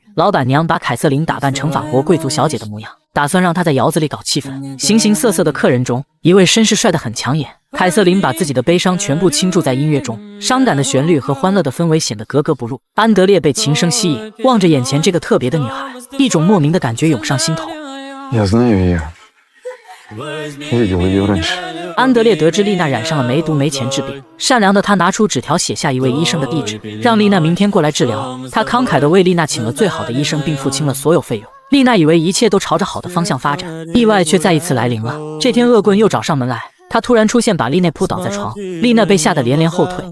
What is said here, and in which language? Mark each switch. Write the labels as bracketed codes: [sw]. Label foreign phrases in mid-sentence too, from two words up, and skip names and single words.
[zh] 老板娘把凯瑟琳打扮成法国贵族小姐的模样，打算让她在窑子里搞气氛。形形色色的客人中，一位绅士帅得很抢眼。凯瑟琳把自己的悲伤全部倾注在音乐中，伤感的旋律和欢乐的氛围显得格格不入。安德烈被琴声吸引，望着眼前这个特别的女孩，一种莫名的感觉涌上心头。 [ru] Я знаю ее. Видел ее раньше. [zh] 安德烈得知丽娜染上了梅毒，没钱治病，善良的他拿出纸条写下一位医生的地址，让丽娜明天过来治疗。他慷慨地为丽娜请了最好的医生，并付清了所有费用。丽娜以为一切都朝着好的方向发展，意外却再一次来临了。这天恶棍又找上门来，他突然出现，把丽娜扑倒在床，丽娜被吓得连连后退。